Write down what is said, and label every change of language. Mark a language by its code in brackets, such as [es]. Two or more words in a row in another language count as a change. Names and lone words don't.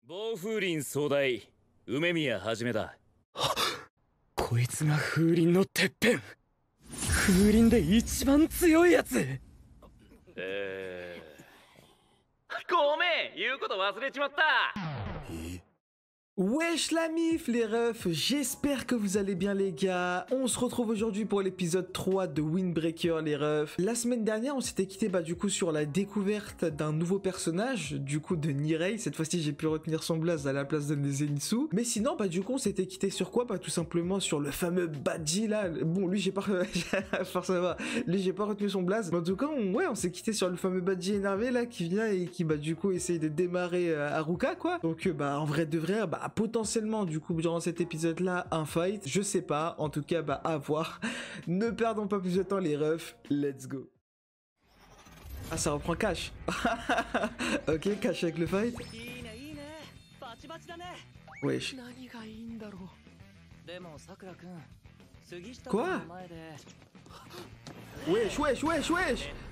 [ja] 暴風林総大梅宮はじめだ。こいつが風林のてっぺん。風林で一番強いやつ。ごめん、言うこと忘れちまった。 [fr] Wesh la mif les refs, j'espère que vous allez bien les gars. On se retrouve aujourd'hui pour l'épisode 3 de Windbreaker les refs. La semaine dernière on s'était quitté du coup sur la découverte d'un nouveau personnage, du coup de Nirei. Cette fois-ci j'ai pu retenir son blaze à la place de Zenitsu. Mais sinon du coup on s'était quitté sur quoi? Tout simplement sur le fameux Badji là. Bon lui j'ai pas... forcément, lui j'ai pas retenu son blaze. Mais en tout cas on s'est quitté sur le fameux Badji énervé là qui vient et qui du coup essaye de démarrer Haruka quoi. Donc en vrai de vrai potentiellement du coup durant cet épisode là un fight, je sais pas, en tout cas à voir. Ne perdons pas plus de temps les refs, [en] let's go. [fr] Ah ça reprend Cash. Ok, Cash avec le fight. Wesh. Quoi? Wesh, wesh, wesh, wesh.